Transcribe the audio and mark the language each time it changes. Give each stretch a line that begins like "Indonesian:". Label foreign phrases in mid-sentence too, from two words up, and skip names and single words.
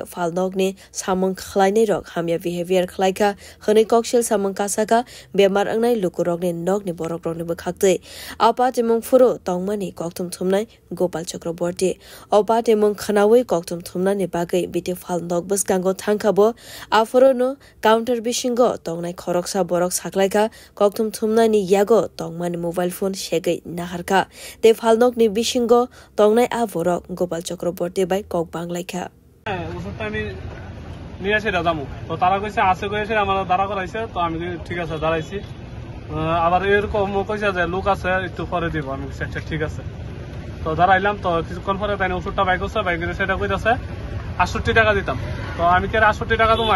Kok Borok: falnogni samung khlainai rok hamya behavior khlaika khani koksel samung kasaka bemar angnai lukurokni nogni borokrokni bkhakte apatimung furo tongmani koktum thumnai Gopal Chakraborty apatimung khanawi koktum thumnani bagai biti falnog bskango thangkhabo aforono counter bisingo tongnai khoroksa borok saklaika koktum thumnani yago tongmani
English: mobile phone
Kok Borok: shegai naharka te falnokni bisingo tongnai aborok Gopal Chakraborty bai kok banglaika
Bangla: ওষুধটা আমি নিয়ে এসে দাদামু তো তারা কইছে আছে কইছে আমার দাঁড়া করাইছে তো আমি ঠিক আছে দাঁড়াইছি আবার এরকম কইছে যে লোক আছে একটু পরে দিব আমি আচ্ছা ঠিক আছে তো দাঁড়াইলাম তো কিছুক্ষণ পরে তাই ওষুধটা বাই করছে বাই করে সেটা কইতাছে 68 টাকা দিতাম তো আমি কে 68 টাকা দেবো আমি